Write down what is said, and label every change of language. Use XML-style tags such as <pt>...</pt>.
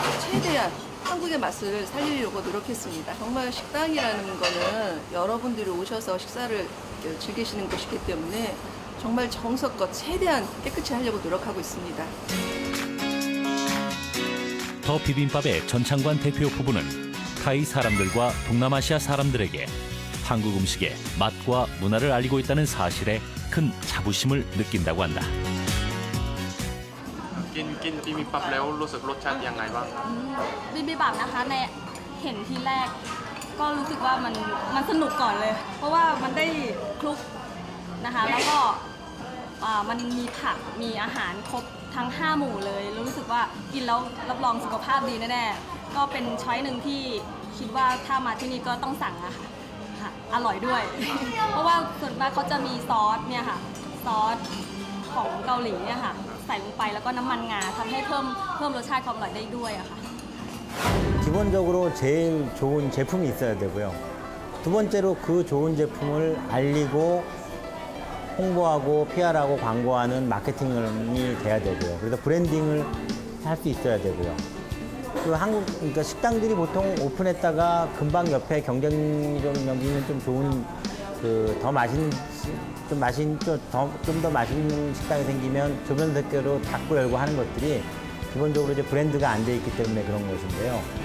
<ko>최대한 한국의 맛을 살리려고 노력했습니다. 정말 식당이라는 거는 여러분들이 오셔서 식사를 즐기시는 곳이기 때문에 정말 정성껏 최대한 깨끗이 하려고 노력하고 있습니다. 더 비빔밥의 전창관 대표 부부는 타이 사람들과 동남아시아 사람들에게 한국 음식의 맛과 문화를 알리고 있다는 사실에 큰 자부심을 느낀다고 한다.</ko> <th>กินบิบิมบับแล้วรู้สึกรสชาติยังไงบ้าง บิบิบับนะคะในเห็นทีแรกก็รู้สึกว่ามันสนุกก่อนเลย เพราะว่ามันได้คลุกนะคะแล้วก็มันมีผักมีอาหารครบทั้ง5หมู่เลยรู้สึกว่ากินแล้วรับรองสุขภาพดีแน่ๆก็เป็นช้อยหนึ่งที่คิดว่าถ้ามาที่นี่ก็ต้องสั่งอะค่ะอร่อยด้วย เพราะว่าส่วนมากเขาจะมีซอสเนี่ยค่ะซอสของเกาหลีเนี่ยค่ะใส่ลงไปแล้วก็น้ำมันงาทำให้เพิ่มรสชาติความอร่อยได้ด้วยอะค่ะ</th> <ko>기본적으로 제일 좋은 제품이 있어야 되고요. 두 번째로 그 좋은 제품을 알리고 홍보하고 PR하고 광고하는 마케팅이 돼야 되고요. 그래서 브랜딩을 할 수 있어야 되고요. 그 그러니까 식당들이 보통 오픈했다가 금방 옆에 경쟁력 있는 좀 좋은 더 맛있는 좀 더 맛있는 식당이 생기면 조변 대표로 닫고 열고 하는 것들이 기본적으로 이제 브랜드가 안 돼 있기 때문에 그런 것인데요.</ko>